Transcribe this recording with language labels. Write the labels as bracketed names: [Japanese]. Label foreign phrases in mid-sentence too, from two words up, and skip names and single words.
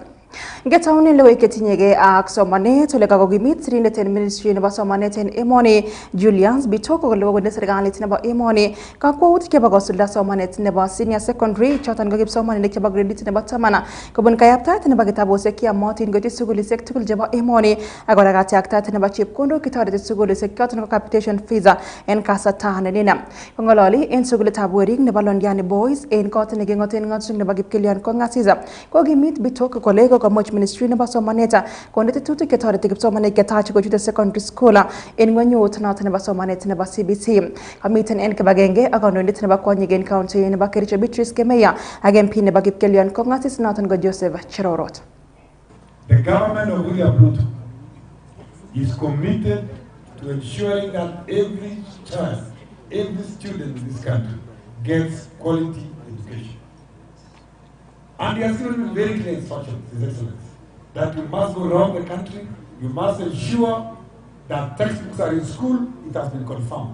[Kalenjin] Ngetaunen logoiwek chetinyegei ak somanet ole kakokimit sirindet en ministry nebo somanet en emoni Julius Bitoko kole kokon serikalit nebo emoni kakwautik chebo kosulda somanet nebo [English] senior secondary [Kalenjin] choton ko kipsomaninik chebo gradit nebo 10 kobun kayaptaet nebo kitabusiek kiyomotin koityi sukulisiek tugul chebo emoni ak kora katyaktaet nebo chepkondok kitoreti sukulisiek choton ko [English] capitation fees [Kalenjin] en kasarta nenina. Kongololi en sukulitab werik nebo Londiani Boys en kot neking'oten ng'atutik nebo Kipkelion Kong'asisa kokimit Bitoko kole kokomuch ministry nebo somanet konde tetutik chetoreti kipsomaninik ketach kochute [English] secondary school [Kalenjin] en ng'wenyut noton nebo somanet nebo CBC. Kamiten en kibagenge ak kandoindet nebo kwonyik en county nebo Kericho Beatrice Kemeya ak MP nebo Kipkelion Kong'asis noton ko Joseph Cherorot. [English] The government of William Ruto is committed to ensuring that every child, every student in this country gets quality education. And he has given very clear instructions, His Excellency, that you must go around the country, you must ensure that textbooks are in school, it has been confirmed.